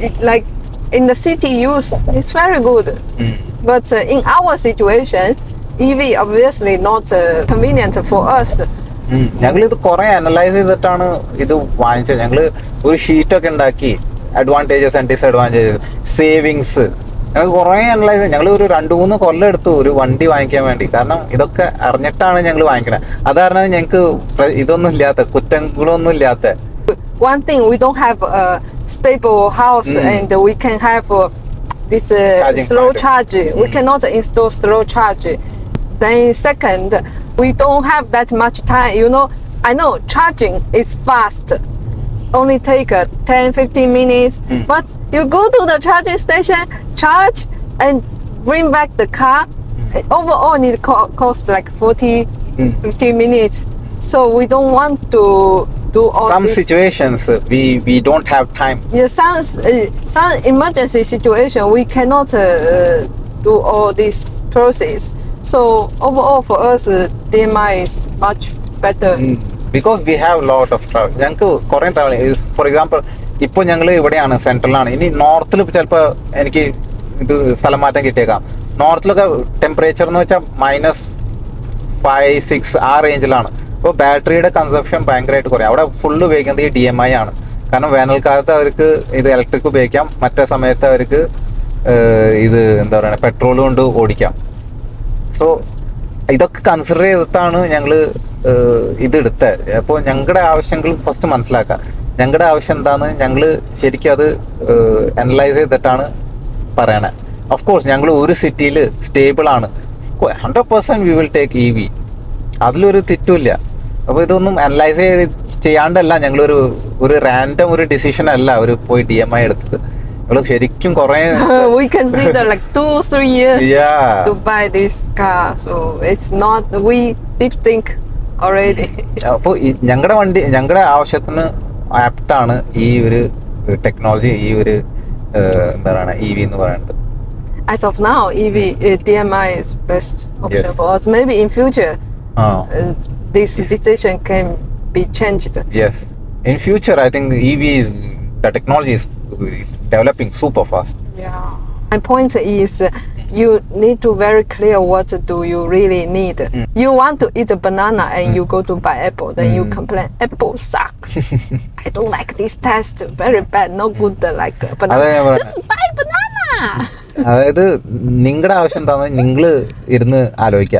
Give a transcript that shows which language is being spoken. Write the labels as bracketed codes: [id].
[en] Like in the city use, it's very good. But in our situation, EV obviously not convenient for us. [ml] ഞങ്ങളിത് കുറെ analyse ചെയ്തിട്ടാണ് ഇത് വാങ്ങിച്ചത്. ഞങ്ങള് ഒരു ഷീറ്റൊക്കെ ഉണ്ടാക്കി [en] advantages and disadvantages, [ml] സേവിങ്സ്, ഞങ്ങൾ കുറെ അനലൈസ്. ഞങ്ങൾ ഒരു 2-3 കൊല്ലം എടുത്തു ഒരു വണ്ടി വാങ്ങിക്കാൻ വേണ്ടി. കാരണം ഇതൊക്കെ അറിഞ്ഞിട്ടാണ് ഞങ്ങൾ വാങ്ങിക്കണത്. അത് കാരണം ഞങ്ങൾക്ക് ഇതൊന്നും ഇല്ലാത്ത, കുറ്റങ്ങളൊന്നും ഇല്ലാത്ത. [en] One thing, we don't have a stable house and we can have this slow charge. We cannot install slow charge. Then second, we don't have that much time. I know charging is fast. Only take 10-15 minutes. But you go to the charging station, charge and bring back the car. Overall it cost like 40-50 minutes. So we don't want to do all Some this. situations we don't have time. Some emergency situation we cannot do all this process. So overall for us, DMI is much better. Because we have lot of travel. [ml] ഞങ്ങൾക്ക് കുറേ travel. [en] for example [ml] ഇപ്പോൾ ഞങ്ങൾ ഇവിടെയാണ്, സെൻട്രലാണ്. ഇനി നോർത്തിൽ ചിലപ്പോൾ എനിക്ക് ഇത് സ്ഥലം മാറ്റം കിട്ടിയേക്കാം. നോർത്തിലൊക്കെ ടെമ്പറേച്ചർ എന്ന് വെച്ചാൽ -5-6 ആ റേഞ്ചിലാണ്. അപ്പോൾ ബാറ്ററിയുടെ കൺസപ്ഷൻ ഭയങ്കരമായിട്ട് കുറയും. അവിടെ ഫുള്ള് ഉപയോഗിക്കുന്നത് ഈ DMI ആണ്. കാരണം വേനൽക്കാലത്ത് അവർക്ക് ഇത് ഇലക്ട്രിക് ഉപയോഗിക്കാം, മറ്റേ സമയത്ത് അവർക്ക് ഇത് എന്താ പറയുക പെട്രോൾ കൊണ്ട് ഓടിക്കാം. സോ ഇതൊക്കെ കൺസിഡർ ചെയ്തിട്ടാണ് ഞങ്ങൾ ഇതെടുത്തത്. അപ്പോൾ ഞങ്ങളുടെ ആവശ്യങ്ങൾ ഫസ്റ്റ് മനസ്സിലാക്കുക. ഞങ്ങളുടെ ആവശ്യം എന്താണെന്ന് ഞങ്ങൾ ശരിക്കും അത് അനലൈസ് ചെയ്തിട്ടാണ് പറയണത്. [en] of course [ml] ഞങ്ങൾ ഒരു സിറ്റിയിൽ സ്റ്റേബിളാണ്, 100% [en] we will take [ml] EV. അതിലൊരു തെറ്റുമില്ല. അപ്പോൾ ഇതൊന്നും അനലൈസ് ചെയ്യാണ്ടല്ല ഞങ്ങളൊരു റാൻഡം ഒരു ഡിസിഷൻ അല്ല പോയി DMI എടുത്തത്. ഞങ്ങൾ ശരിക്കും കുറേ [en] We consider like 2-3 years Yeah. to buy this car. So it's not, we deep think already. [ml] അപ്പോൾ ഞങ്ങളുടെ ആവശ്യത്തിന് ആപ്റ്റാണ് ഈ ഒരു ടെക്നോളജി, ഈ ഒരു എന്താ പറയുക EV എന്ന് പറയുന്നത്. [en] As of now, EV DMI is best option Yes. for us. Maybe in future, this decision can be changed. Yes. In future, I think the technology is developing super fast. Yeah. My point is, you need to very clear what do you really need. You want to eat a banana and you go to buy apple, then you complain apple suck. I don't like this taste, very bad, no good like banana. Just buy banana. [ml] അതായത് നിങ്ങളുടെ ആവശ്യം എന്താണെന്ന് നിങ്ങൾ ഇരുന്ന് ആലോചിക്കുക.